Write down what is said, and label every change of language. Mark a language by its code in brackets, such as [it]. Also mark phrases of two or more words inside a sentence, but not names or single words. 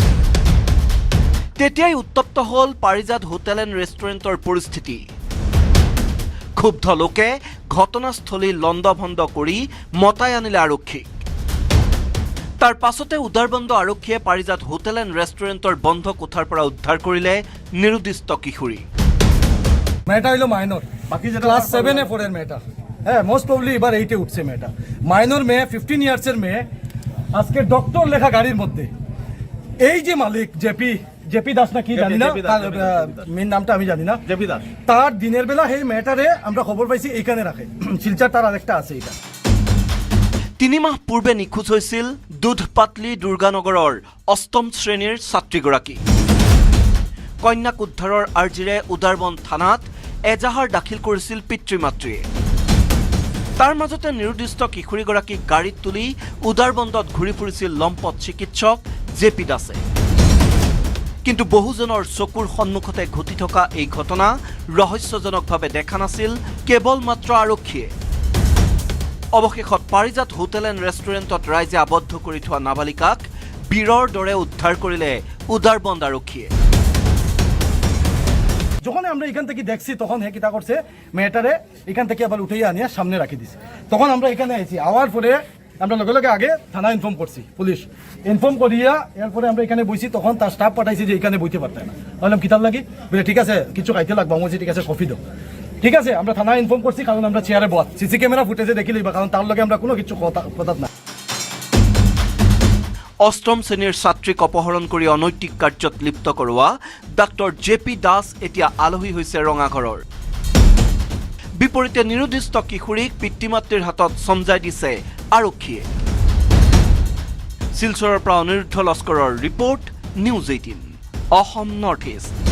[as] তেতিয়াই উত্তপ্ত হ'ল পাৰিজাত হোটেল এণ্ড ৰেষ্টুৰেণ্টৰ পৰিস্থিতি। ক্ষুব্ধ লোকে ঘটনাস্থলী লণ্ডভণ্ড কৰি মতাই আনিলে আৰক্ষীক। তাৰ পাছতে উদাৰবন্দ আৰক্ষীয়ে পাৰিজাত হোটেল এণ্ড ৰেষ্টুৰেণ্টৰ বন্ধ কোঠাৰ পৰা উদ্ধাৰ কৰিলে নিৰুদ্দিষ্ট কিশোৰী। [bn] মেয়েটা হলো মাইনর, বাকি যেটা ক্লাস 7-এ পড়েন মেয়েটা, হ্যাঁ [en] most probably [bn] এবার 8-এ উঠছে মেয়েটা। মাইনর মেয়ে, 15 ইয়ার্সের মেয়ে, আজকে ডক্টর লেখা গাড়ির মধ্যে এই যে মালিক জেপি দাস না কি জানি না, মেন নামটা আমি জানি না, জেপি দাস, তার দিনের বেলা সেই মেয়েটারে আমরা খবর পাইছি এইখানে রাখে, শিলচার তার আরেকটা আছে। এটা [as] 3 মাহ পূৰ্বে নিখোজ হৈছিল দুধপাতলি দুৰ্গানগৰৰ 8ম শ্ৰেণীৰ ছাত্ৰীগৰাকী। কন্যাক উদ্ধাৰৰ আৰ্জিৰে উদাৰবন থানাত এজাহাৰ দাখিল কৰিছিল পিতৃ মাতৃয়ে। তাৰ মাজতে নিৰুদ্দিষ্ট কিশোৰীগৰাকীক গাড়ীত তুলি উদাৰবন্দত ঘূৰি ফুৰিছিল লম্পট চিকিৎসক জে.পি. দাসে। কিন্তু বহুজনৰ চকুৰ সন্মুখতে ঘটি থকা এই ঘটনা ৰহস্যজনকভাৱে দেখা নাছিল কেৱল মাত্ৰ আৰক্ষীয়ে। অৱশেষত পাৰিজাত হোটেল এণ্ড ৰেষ্টুৰেণ্টত ৰাইজে আবদ্ধ কৰি থোৱা নাবালিকাক বীৰৰ দৰে উদ্ধাৰ কৰিলে উদাৰবন্দ আৰক্ষীয়ে। [bn] যখন আমরা এখান থেকে দেখছি তখন হে কিতা করছে, মেয়েটারে এখান থেকে আবার উঠাইয়া আনিয়া সামনে রাখি দিছে। তখন আমরা এখানে আইছি, আওয়ার পরে আমরা লগে লগে আগে থানা ইনফর্ম করছি, [en] police inform [bn] করিয়া এরপরে আমরা এখানে বইছি। তখন তার স্টাফ পাঠাইছি যে এখানে বইতে পারতেন না। বললাম কিতাব লাগি, বলে ঠিক আছে কিছু খাইতে লাগবে, আমি ঠিক আছে কফি দাও। ঠিক আছে, আমরা থানা ইনফর্ম করছি, কারণ আমরা চেয়ারে বস, [en] CC camera footage [bn] দেখি লইবা, কারণ তার লগে আমরা কোনো কিছু কথা না। [as] 8ম শ্ৰেণীৰ ছাত্ৰীক অপহৰণ কৰি অনৈতিক কাৰ্যত লিপ্ত কৰোৱা ডাক্তৰ জে.পি. দাস এতিয়া আলহী হৈছে ৰঙাঘৰৰ। বিপৰীতে নিৰুদ্দিষ্ট কিশোৰীক পিতৃ মাতৃৰ হাতত চমজাই দিছে আৰক্ষীয়ে। শিলচৰৰ পৰা অনিৰুদ্ধ লস্কৰৰ ৰিপৰ্ট, নিউজ 18 অসম নৰ্থ ইষ্ট।